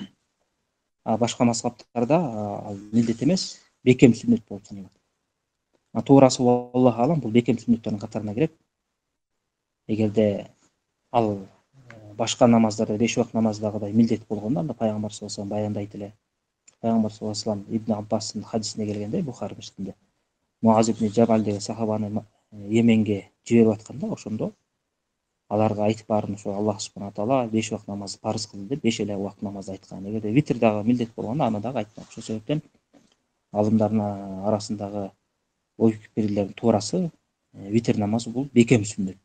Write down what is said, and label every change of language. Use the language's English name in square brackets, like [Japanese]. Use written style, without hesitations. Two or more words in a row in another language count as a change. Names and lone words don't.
[Kyrgyz] Башка мазхабтарда ал милдет эмес, бекем сүннөт болуп саналат. Туурасы [Arabic] الله أعلم, [Kyrgyz] бул бекем сүннөттөрдүн катарына кирет. Эгерде ал башка намаздарда 5 убакыт намаздагыдай милдет болгондо, анда пайгамбар [Arabic] صلى الله عليه وسلم [Kyrgyz] баяндайт эле. Пайгамбар [Arabic] صلى الله عليه وسلم [Kyrgyz] Ибн Аббастын хадисине келгенде, Бухари Муслимде, Муаз ибн Жабал деген сахабаны Йеменге жиберип атканда, ошондо аларга айтып барын ошо [Arabic] الله سبحانه وتعالى [Kyrgyz] 5 убакыт намазды парыз кылды деп 5 эле убакыт намаз айткан. Эгерде витр дагы милдет болгондо, аны дагы айткан. Ошол себептен алымдардын арасындагы ой пикирлердин туурасы витр намазы бул бекем сүннөт да.